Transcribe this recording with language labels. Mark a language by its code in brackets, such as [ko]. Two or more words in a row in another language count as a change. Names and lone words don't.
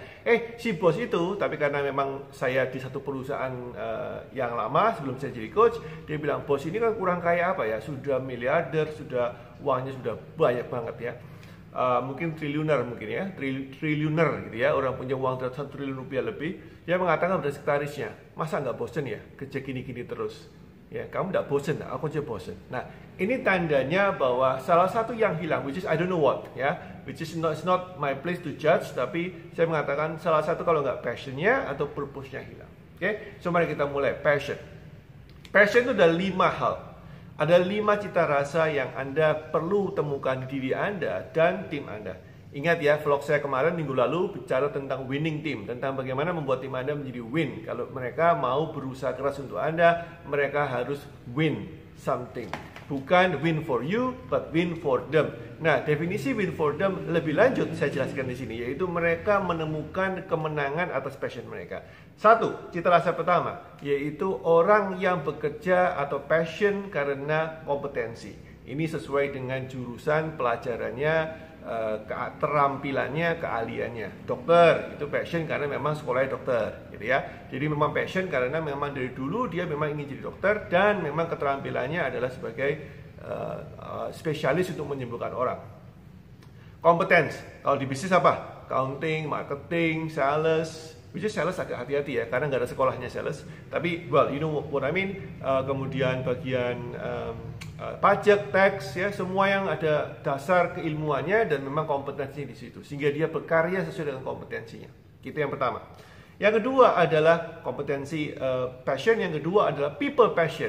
[id] Si bos itu, tapi karena memang saya di satu perusahaan yang lama sebelum saya jadi coach, dia bilang, bos ini kan kurang kaya apa ya, sudah miliarder, sudah uangnya sudah banyak banget ya. Mungkin triliuner mungkin ya, triliuner gitu ya, orang punya uang 1 triliun rupiah lebih. Dia mengatakan pada sekretarisnya, masa nggak bosen ya kerja gini-gini terus? Ya, kamu nggak bosen, aku aja bosen. Nah, ini tandanya bahwa salah satu yang hilang, [en] which is I don't know what, ya, which is it's not my place to judge, [id] tapi saya mengatakan salah satu kalau nggak passionnya atau purpose-nya hilang. Oke, so mari kita mulai. Passion itu ada 5 hal. Ada 5 cita rasa yang Anda perlu temukan di diri Anda dan tim Anda. Ingat ya, vlog saya kemarin minggu lalu bicara tentang [en] winning team, [id] tentang bagaimana membuat tim Anda menjadi win. Kalau mereka mau berusaha keras untuk Anda, mereka harus [en] win something. [id] Bukan [en] win for you, but win for them. [id] Nah, definisi [en] win for them [id] lebih lanjut saya jelaskan di sini, yaitu mereka menemukan kemenangan atas passion mereka. 1, cita rasa pertama, yaitu orang yang bekerja atau passion karena kompetensi. Ini sesuai dengan jurusan pelajarannya, keterampilannya, keahliannya. Dokter, itu passion karena memang sekolahnya dokter, gitu ya. Jadi memang passion karena memang dari dulu dia memang ingin jadi dokter, dan memang keterampilannya adalah sebagai spesialis untuk menyembuhkan orang. Kompetens, kalau di bisnis apa? [en] Accounting, marketing, sales. Which is sales [id] agak hati-hati ya, karena nggak ada sekolahnya sales. Tapi, [en] well, you know what I mean. [id] Kemudian bagian pajak, tax, ya, semua yang ada dasar keilmuannya dan memang kompetensinya di situ, sehingga dia berkarya sesuai dengan kompetensinya. Itu yang pertama. Yang kedua adalah kompetensi passion. Yang kedua adalah [en] people passion.